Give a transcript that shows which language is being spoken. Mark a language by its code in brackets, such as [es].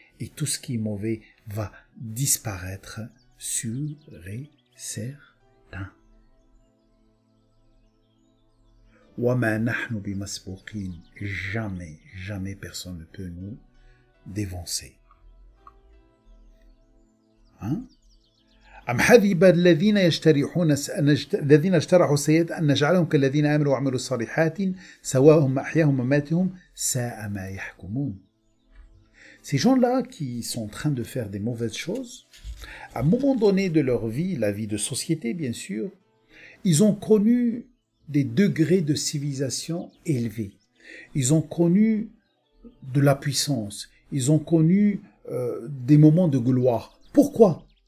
[fr] Et tout ce qui est mauvais va disparaître sûr et certain. [ar] وَمَا نَحْنُ بِمَسْبُوقِينَ. [fr] Jamais personne ne peut nous dévancer. Hein? [ar] أم حسب الذين اجترحوا السيئات أن نجعلهم كالذين آمنوا وعملوا الصالحات سواء محياهم ومماتهم ساء ما يحكمون. [fr] Ces gens-là qui sont en train de faire des mauvaises choses, à un moment donné de leur vie, la vie de société bien sûr, ils ont connu des degrés de civilisation élevés. Ils ont connu de la puissance. Ils ont connu des moments de gloire. Pourquoi?